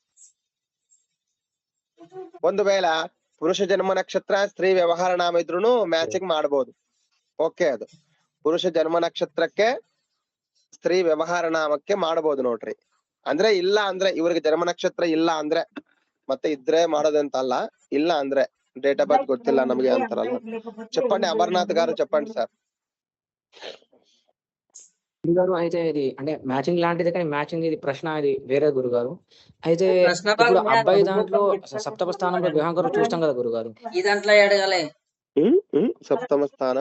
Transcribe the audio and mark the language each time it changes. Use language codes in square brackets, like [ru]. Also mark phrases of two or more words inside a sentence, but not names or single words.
[kn] ಒಂದು ವೇಳೆ ಪುರುಷ ಜನ್ಮ ನಕ್ಷತ್ರ ಸ್ತ್ರೀ ವ್ಯವಹಾರ ನಾಮ ಇದ್ರೂ ಮ್ಯಾಚಿಂಗ್ ಮಾಡಬಹುದು. ಓಕೆ, ಅದು ಪುರುಷ ಜನ್ಮ ನಕ್ಷತ್ರಕ್ಕೆ ಸ್ತ್ರೀ ವ್ಯವಹಾರ ನಾಮಕ್ಕೆ ಮಾಡಬಹುದು ನೋಡ್ರಿ. ಅಂದ್ರೆ ಇಲ್ಲ ಅಂದ್ರೆ ಇವ್ರಿಗೆ ಜನ್ಮ ನಕ್ಷತ್ರ ಇಲ್ಲ ಅಂದ್ರೆ ಮತ್ತೆ ಇದ್ರೆ ಮಾಡೋದಂತ ಅಲ್ಲ, ಇಲ್ಲ ಅಂದ್ರೆ [en] date of birth [kn] ಗೊತ್ತಿಲ್ಲ ನಮಗೆ ಅಂತಾರಲ್ಲ. [te] చెప్పండి అమర్నాథ్ గారు, చెప్పండి సార్. గురుగారు అయితే ఇది అంటే మ్యాచింగ్ లాంటిది, కానీ మ్యాచింగ్ ఇది ప్రశ్న ఇది వేరే గురుగారు. అయితే ఇప్పుడు అబ్బాయి దాంట్లో సప్తమ స్థానంలో వివాహం గారు చూస్తాం కదా గురుగారు. ఈ దాంట్లో అడగాలి సప్తమ స్థానం